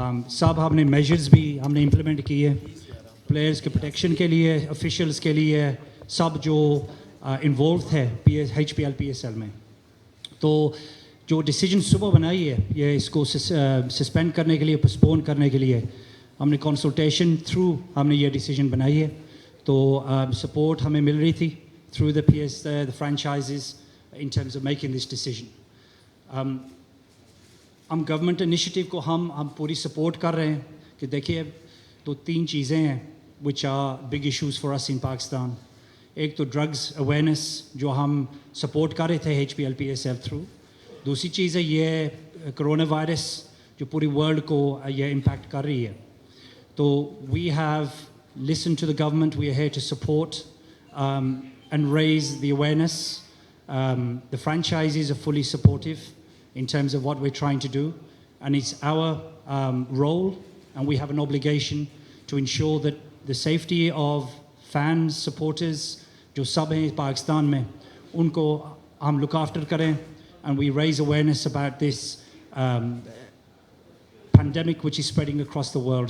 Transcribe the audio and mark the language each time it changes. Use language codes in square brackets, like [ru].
[ur] سب ہم نے میجرز بھی ہم نے امپلیمنٹ کیے پلیئرس کے پروٹیکشن کے لیے, آفیشلس کے لیے, سب جو انوالو تھے HBL PSL میں. تو جو ڈیسیجن صبح بنائی ہے یہ اس کو سسپینڈ کرنے کے لیے, پوسپون کرنے کے لیے, ہم نے کنسلٹیشن تھرو ہم نے یہ ڈیسیجن بنائی ہے. تو سپورٹ ہمیں مل رہی تھی [en] through the franchises in terms of making this decision. [ur] ہم گورنمنٹ انیشیٹیو کو ہم پوری سپورٹ کر رہے ہیں کہ دیکھیے تو تین چیزیں ہیں [en] which are big issues for us in Pakistan. [ur] ایک تو ڈرگز اویئرنیس جو ہم سپورٹ کر رہے تھے HBL PSL تھرو. دوسری چیز ہے یہ کرونا وائرس جو پوری ورلڈ کو یہ امپیکٹ کر رہی ہے. [en] تو we have listened to the government, we are here to support and raise the awareness. The franchises are fully supportive in terms of what we're trying to do, and it's our role, and we have an obligation to ensure that the safety of fans, supporters [ur] جو سب ہیں پاکستان میں ان کو ہم [en] look after کریں, and we raise awareness about this pandemic which is spreading across the world.